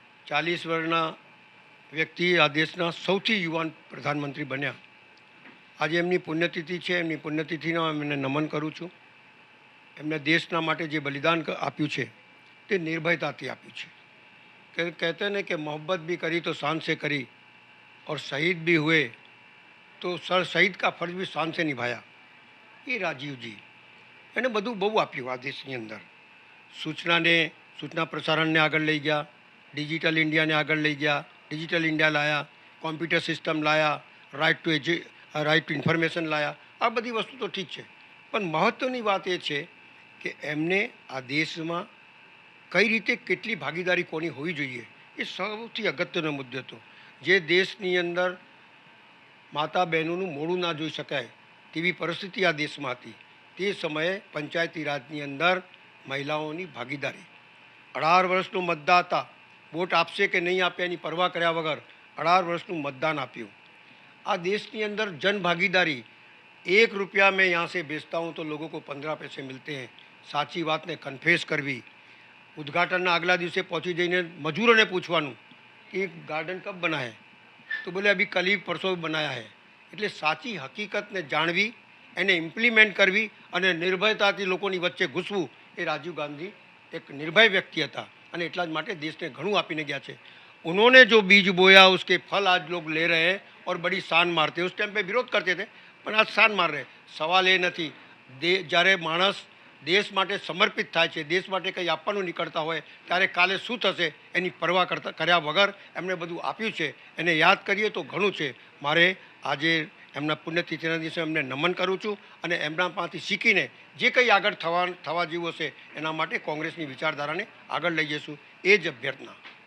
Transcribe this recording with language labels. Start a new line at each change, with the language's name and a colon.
Gujarati: 40 વર્ષના વ્યક્તિ આ દેશના સૌથી યુવાન પ્રધાનમંત્રી બન્યા. આજે એમની પુણ્યતિથિ છે. એમની પુણ્યતિથિનો એમને નમન કરું છું. એમને દેશના માટે જે બલિદાન આપ્યું છે તે નિર્ભયતાથી આપ્યું છે.
Hindi: कहते हैं कि मोहब्बत भी करी तो शान से करी और शहीद भी हुए तो शहीद का फर्ज भी शान से निभाया. ये राजीव जी
Gujarati: એણે બધું બહુ આપ્યું આ દેશની અંદર. સૂચના પ્રસારણને આગળ લઈ ગયા, ડિજિટલ ઇન્ડિયાને આગળ લઈ ગયા, ડિજિટલ ઇન્ડિયા લાયા, કોમ્પ્યુટર સિસ્ટમ લાયા, રાઇટ ટુ ઇન્ફોર્મેશન લાયા. આ બધી વસ્તુ તો ઠીક છે, પણ મહત્ત્વની વાત એ છે કે એમને આ દેશમાં કઈ રીતે કેટલી ભાગીદારી કોની હોવી જોઈએ એ સૌથી અગત્યનો મુદ્દો હતો. જે દેશની અંદર માતા બહેનોનું મોઢું ના જોઈ શકાય તેવી પરિસ્થિતિ આ દેશમાં હતી, તે સમયે પંચાયતી રાજની અંદર મહિલાઓની ભાગીદારી, 18 વર્ષનું મતદાતા વોટ આપશે કે નહીં આપે એની પરવા કર્યા વગર 18 વર્ષનું મતદાન આપ્યું. આ દેશની અંદર જન ભાગીદારી,
Hindi: 1 रुपया में यहाँ से बेचता हूँ तो लोगों को 15 पैसे मिलते हैं.
Gujarati: સાચી વાતને કન્ફેસ કરવી, ઉદ્ઘાટનના આગલા દિવસે પહોંચી જઈને મજૂરોને પૂછવાનું કે
Hindi: ગાર્ડન કબ બના હૈ,
Gujarati: તો બોલે
Hindi: અભી કલ ही પરસો બનાયા હૈ.
Gujarati: એટલે સાચી હકીકતને જાણવી, એને ઇમ્પ્લિમેન્ટ કરવી અને નિર્ભયતાથી લોકોની વચ્ચે ઘૂસવું, એ રાજીવ ગાંધી એક નિર્ભય વ્યક્તિ હતા અને એટલા જ માટે દેશને ઘણું આપીને ગયા છે.
Hindi: उन्होंने जो बीज बोया उसके फल आज लोग ले रहे हैं और बड़ी शान मारते हैं. उस टाइम पे विरोध करते थे પણ આજ શાન માર રહે.
Gujarati: સવાલ એ નથી, જ્યારે માણસ દેશ માટે સમર્પિત થાય છે, દેશ માટે કંઈ આપવાનું નીકળતા હોય ત્યારે કાલે શું થશે એની પરવા કર્યા વગર એમણે બધું આપ્યું છે. એને યાદ કરીએ તો ઘણું છે. મારે આજે એમના પુણ્યતિથિના દિવસે એમને નમન કરું છું અને એમના પાસેથી શીખીને જે કંઈ આગળ થવા જેવું હશે એના માટે કોંગ્રેસની વિચારધારાને આગળ લઈ જઈશું, એ જ અભ્યર્થના.